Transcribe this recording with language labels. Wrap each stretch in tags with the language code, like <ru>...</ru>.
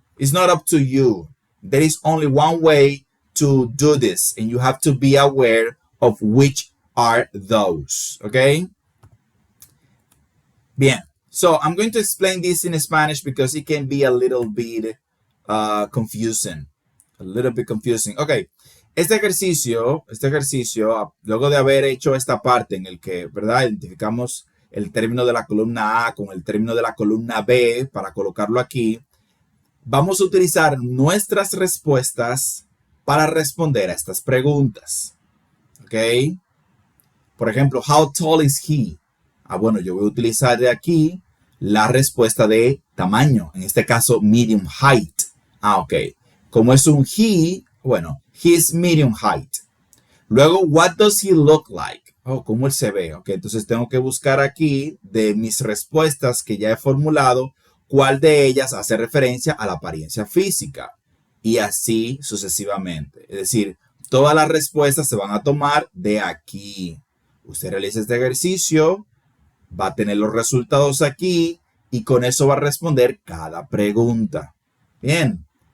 <en>It's not up to you. There is only one way to do this, and you have to be aware of which are those, okay?</en> <es>Bien.</es> <en>So I'm going to explain this in Spanish because it can be a little bit confusing. A little bit confusing. Okay.</en> <es>Este ejercicio, luego de haber hecho esta parte en el que, ¿verdad? Identificamos el término de la columna A con el término de la columna B para colocarlo aquí, vamos a utilizar nuestras respuestas para responder a estas preguntas. ¿Ok? Por ejemplo,</es> <en>how tall is he?</en> <es>Bueno, yo voy a utilizar de aquí la respuesta de tamaño, en este caso</es> <en>medium height.</en> <es>Ok. Como es un he, bueno,</es> <en>he is medium height. Luego, what does he look like?</en> <es>¿Cómo él se ve? Ok, entonces tengo que buscar aquí de mis respuestas que ya he formulado, cuál de ellas hace referencia a la apariencia física. Y así sucesivamente. Es decir, todas las respuestas se van a tomar de aquí. Usted realiza este ejercicio, va a tener los resultados aquí y con eso va a responder cada pregunta. Bien.</es>